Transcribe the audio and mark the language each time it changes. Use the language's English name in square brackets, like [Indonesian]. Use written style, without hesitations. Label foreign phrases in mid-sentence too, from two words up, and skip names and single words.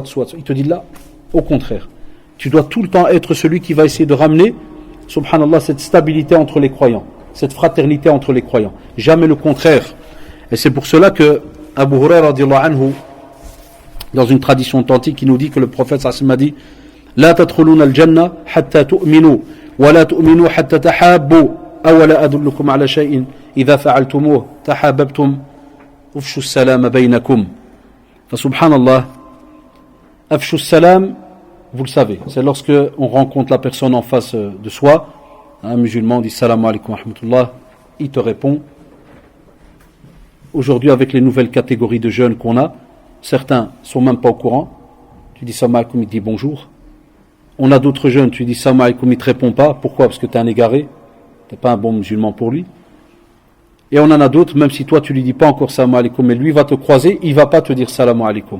[French] Il te dit là, au contraire. Tu dois tout le temps être celui qui va essayer de ramener, subhanallah, cette stabilité entre les croyants, cette fraternité entre les croyants. Jamais le contraire. Et c'est pour cela que Abu Huraira [Arabic] رضي الله عنه, [French] dans une tradition authentique, il nous dit que le prophète [Arabic] صلى الله عليه وسلم [French] a dit [Arabic] لا تدخلون الجنة حتى تؤمنوا، ولا تؤمنوا حتى تحابوا، أولا أدلكم على شيء إذا فعلتموه تحاببتم، أفشوا السلام بينكم. فسبحان الله، أفشوا السلام, [French] vous le savez, c'est lorsque on rencontre la personne en face de soi, un musulman dit [Arabic] السلام عليكم ورحمة الله, [French] il te répond. Aujourd'hui, avec les nouvelles catégories de jeunes qu'on a, certains sont même pas au courant. Tu dis [Arabic] السلام عليكم, [French] il dit bonjour. On a d'autres jeunes, tu dis [Arabic] السلام عليكم, [French] il te répond pas. Pourquoi? Parce que tu es un égaré, tu n'es pas un bon musulman pour lui. Et on en a d'autres, même si toi tu lui dis pas encore [Arabic] السلام عليكم, [French] mais lui va te croiser, il va pas te dire [Arabic] السلام عليكم.